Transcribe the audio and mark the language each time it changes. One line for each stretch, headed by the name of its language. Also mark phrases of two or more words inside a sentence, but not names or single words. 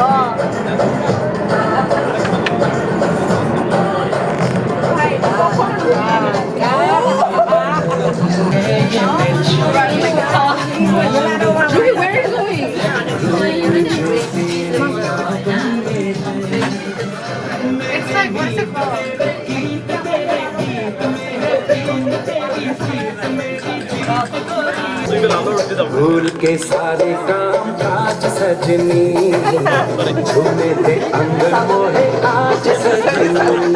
English: Where are you going? It's like, what is it called?
Hindi: भूल के सारे काम काज सजनी झूमे थे अंग मोहे आज सजनी